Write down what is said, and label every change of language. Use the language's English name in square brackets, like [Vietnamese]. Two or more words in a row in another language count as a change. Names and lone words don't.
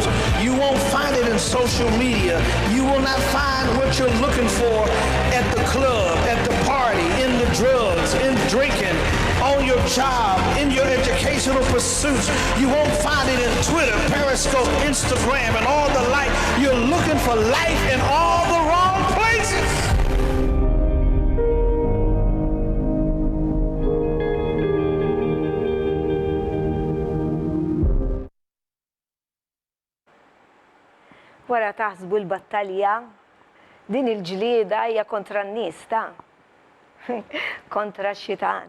[English] You won't find it in social media. You will not find what you're looking for at the club, at the party, in the drugs, in drinking, on your job, in your educational pursuits. You won't find it in Twitter, Periscope, Instagram, and all the like. You're looking for life in all the wrong places. [Maltese] Wara taħsbu l-battalja, din il-ġlieda hija kontra n-nies ta' kontra x-xitan.